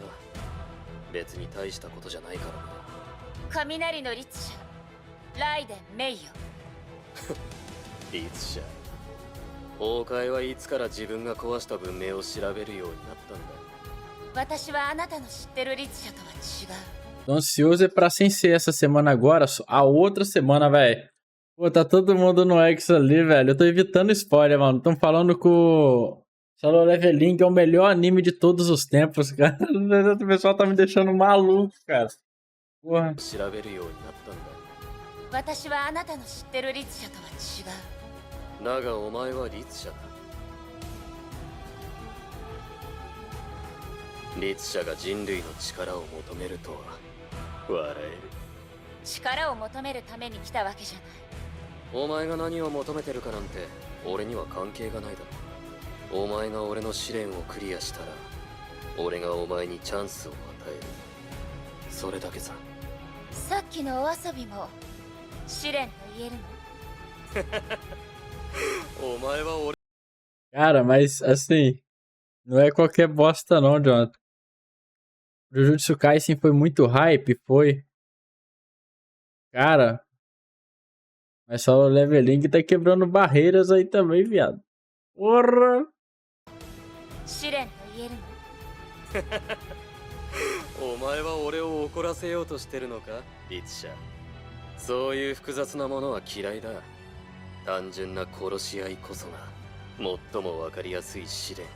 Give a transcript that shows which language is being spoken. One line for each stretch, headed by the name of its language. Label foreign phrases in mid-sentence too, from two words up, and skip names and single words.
Japanese: 別に大したことじゃないからな。雷の律者ライデン・メイよ。律者。崩壊はいつから自分が壊した文明を調べるようになったんだ。私はあなたの知ってる律者とは違う。
Portuguese: Tô ansioso é pra Sensei essa semana agora. A outra semana, velho. Pô, tá todo mundo no X ali, velho. Eu tô evitando spoiler, mano. Tão falando que o Solo Leveling é o melhor anime de todos os tempos, cara. O pessoal tá me deixando maluco, cara. Porra.
Japanese: 調べるようになったんだ。私はあなたの知ってる律者とは違う。だがお前は律者だ。律者が人類の力を求めるとは笑える。力を求めるために来たわけじゃない。お前が何を求めてるかなんて俺には関係がないだろ。お前が俺の試練をクリアしたら俺がお前にチャンスを与える。それだけさ。さっきのお遊びも試練と言えるの？お前は俺
Portuguese: Cara, mas assim, não é qualquer bosta não, Jonathan. Jujutsu Kaisen foi muito hype, foi. Cara, mas só o Leveling tá quebrando barreiras aí também, viado. Porra!
Japanese: 試練と言えるの？お前は俺を怒らせようとしてるのか、律者。そういう複雑なものは嫌いだ。単純な殺し合いこそが最も分かりやすい試練。